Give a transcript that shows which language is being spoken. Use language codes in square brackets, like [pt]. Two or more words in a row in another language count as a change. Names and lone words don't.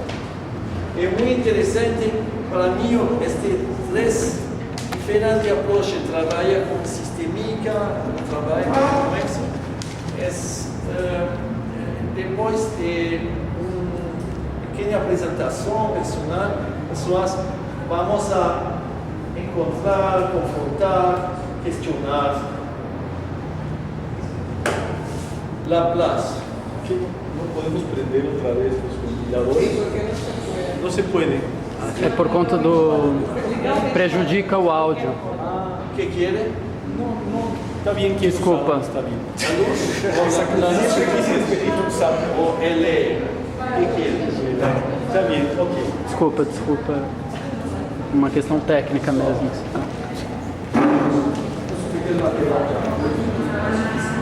[pt] É muito interessante para mim este diferente approach, trabalha com sistêmica, trabalha com isso. Depois de uma pequena apresentação pessoas vamos a encontrar, confrontar, questionar. Laplace. [es] No podemos prender otra vez los ventiladores. No se puede. [pt] É por conta do... prejudica o áudio. [es] ¿Qué quiere? Está bien que [pt] Desculpa. [es] está bien. La luz. O el ¿qué quiere? Está bien, ok. [pt] Desculpa. Uma questão técnica mesmo.